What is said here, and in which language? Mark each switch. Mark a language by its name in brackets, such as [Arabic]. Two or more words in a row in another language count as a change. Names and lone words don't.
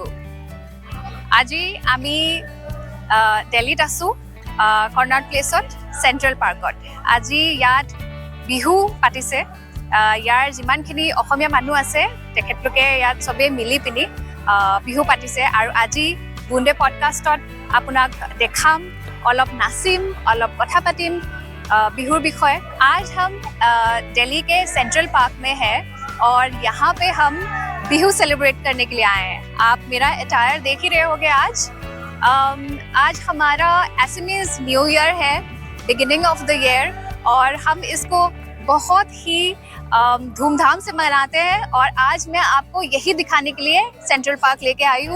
[Assamese] আজি আমি দিল্লীত আছো কৰ্ণাট প্লেচত চেণ্ট্ৰেল পাৰ্কত। আজি ইয়াত বিহু পাতিছে। ইয়াৰ যিমানখিনি অসমীয়া মানুহ আছে তেখেতলোকে ইয়াত চবেই মিলি পিনি বিহু পাতিছে আৰু আজি বুন্দে পডকাষ্টত আপোনাক দেখাম, অলপ নাচিম, অলপ কথা পাতিম বিহুৰ বিষয়। [Hindi] आज हम दिल्ली के सेंट्रल पार्क में हैं और यहाँ पे हम बिहू सेलिब्रेट करने के लिए आए हैं। आप मेरा अटायर देख ही रहे होंगे। आज हमारा [English] Assamese New Year [Hindi] है, [English] beginning of the year, [Hindi] और हम इसको बहुत ही धूमधाम से मनाते हैं और आज मैं आपको यही दिखाने के लिए सेंट्रल पार्क लेके आई हूँ।